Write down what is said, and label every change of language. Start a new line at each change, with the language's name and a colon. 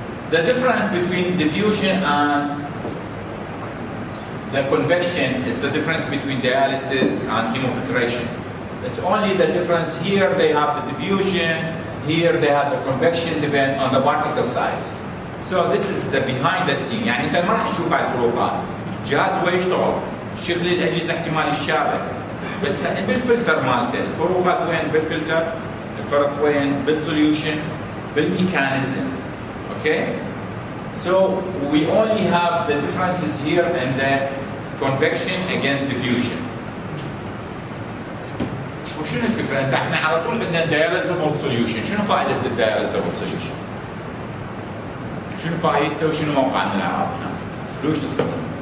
English: The difference between diffusion and the convection is the difference between dialysis and hemofiltration. It's only the difference here they have the diffusion, here they have the convection, depend on the particle size. So this is the behind the scene.
Arabic: يعني انت ما راح تشوف على الفروقات. جهاز هو يشتغل، شكل الاجهزه احتمال يتشابه، بس بالفلتر مالته، الفروقات وين بالفلتر؟ الفرق وين؟ بالسوليوشن، بالميكانيزم.
English: Okay? So we only have the differences here in the convection against diffusion.
Arabic: وشنو الفكره؟ انت احنا على طول عندنا dialyzable solution، شنو فائده الdialyzable solution؟ شنو فائدته وشنو موقعنا الاعراض هنا؟ ليش نستخدمه؟